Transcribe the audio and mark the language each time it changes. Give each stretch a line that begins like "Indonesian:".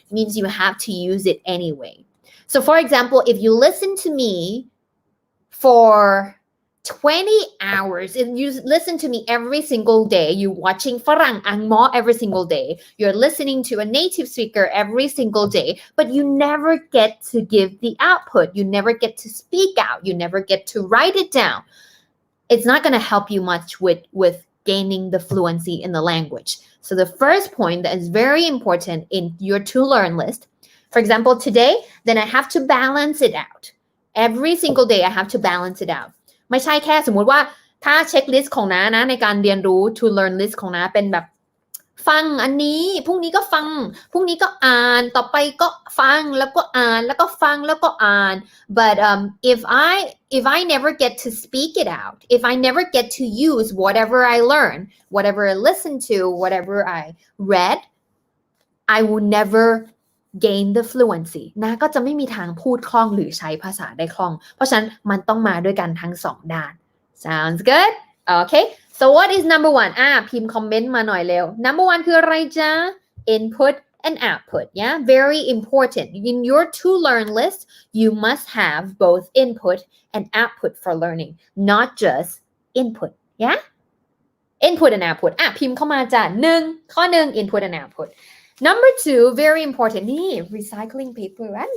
English: It means you have to use it anyway. So for example, if you listen to me for 20 hours, if you listen to me every single day, you watching ฝรั่งอังมอ every single day, you're listening to a native speaker every single day, but you never get to give the output, you never get to speak out, you never get to write it down. It's not going to help you much with gaining the fluency in the language. So the first point that is very important in your to learn list, for example, today, then I have to balance it out. Every single day I have to balance it out.
Thai: ไม่ใช่แค่สมมุติว่าถ้าเช็คลิสต์ของน้านะในการเรียนรู้ to learn list ของน้าเป็นแบบฟังอันนี้พรุ่งนี้ก็ฟังพรุ่งนี้ก็อ่านต่อไปก็ฟังแล้วก็อ่านแล้วก็ฟังแล้วก็อ่าน
English: but if I never get to speak it out, if I never get to use whatever I learn, whatever I listen to, whatever I read, I will never gain the fluency
Thai: นะก็จะไม่มีทางพูดคล่องหรือใช้ภาษาได้คล่องเพราะฉะนั้นมันต้องมาด้วยกันทั้งสองด้าน
English: sounds good okay so what is number one
Thai: พิมพ์คอมเมนต์มาหน่อยเร็ว
English: number one
Thai: คืออะไรจ๊ะ
English: input and output yeah very important in your to learn list you must have both input and output for learning not just input yeah input and output
Thai: พิมพ์เข้ามาจ้ะข้อหนึ่ง
English: input and output number two very important
Thai: นี่
English: recycling paper